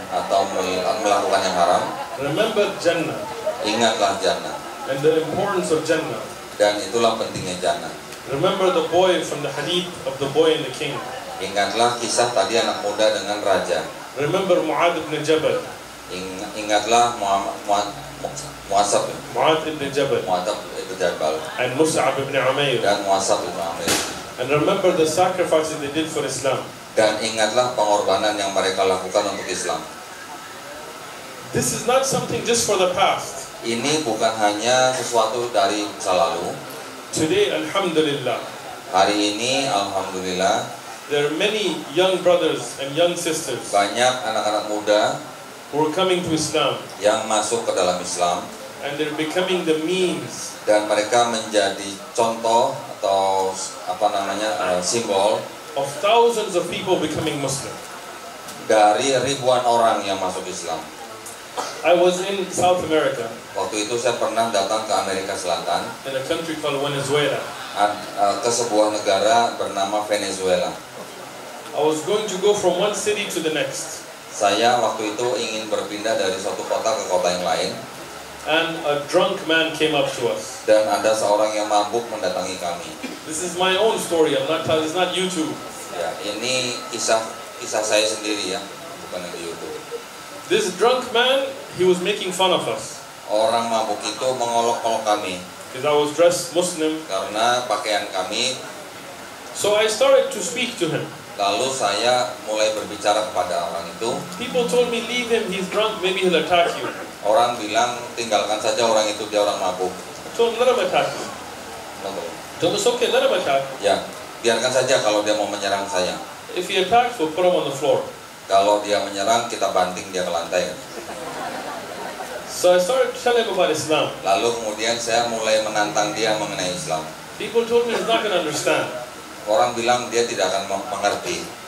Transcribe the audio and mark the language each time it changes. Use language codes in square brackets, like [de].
[id] atau melakukan yang haram, [en] remember Jannah [id] ingatlah jannah. [en] and the importance of Jannah. [id] Dan itulah pentingnya jannah. [en] Remember the boy from the hadith of the boy and the king. [id] Ingatlah kisah tadi anak muda dengan raja. [en] Remember Mu'adh ibn Jabal. [id] Ingatlah Mu'asab ibn Jabal ibn Jabal [en] and Mus'ab ibn Umair. [id] dan Mu'asab ibn Amir. [en] And remember the sacrifices they did for Islam. [id] Dan ingatlah pengorbanan yang mereka lakukan untuk Islam. [en] This is not something just for the past. [id] Ini bukan hanya sesuatu dari masa lalu. [en] Today, alhamdulillah, [id] Hari ini, alhamdulillah, [en] there are many young brothers and young sisters [id] banyak anak-anak muda [en] who are coming to Islam, [id] yang masuk ke dalam Islam [en] and they're becoming the means [id] dan mereka menjadi contoh atau simbol [en] of thousands of people becoming Muslim. [id] dari ribuan orang yang masuk Islam. [en] I was in South America, [id] Waktu itu saya pernah datang ke Amerika Selatan, [en] in a country called Venezuela. [id] ke sebuah negara bernama Venezuela. [en] I was going to go from one city to the next, [id] Saya waktu itu ingin berpindah dari suatu kota ke kota yang lain, [en] and a drunk man came up to us. [id] dan ada seorang yang mabuk mendatangi kami. [en] This is my own story. It's not YouTube. [id] Ya, ini kisah saya sendiri ya, bukan yang di YouTube. [en] This drunk man, he was making fun of us [id] Orang mabuk itu mengolok-olok kami [en] because I was dressed Muslim. [id] karena pakaian kami. [en] So I started to speak to him. [id] Lalu saya mulai berbicara kepada orang itu. [en] People told me, leave him, he's drunk, maybe he'll attack you. [id] Orang bilang tinggalkan saja orang itu, dia orang mabuk. [en] I told him, let him attack you. Told him, it's okay, let him attack. [id] Ya, biarkan saja kalau dia mau menyerang saya. [en] If he attacks, we'll put him on the floor. [id] Kalau dia menyerang, kita banting dia ke lantai. [en] So I started to tell him about Islam. [id] Lalu kemudian saya mulai menantang dia mengenai Islam. [en] People told me he's not going to understand. [id] Orang bilang dia tidak akan mengerti.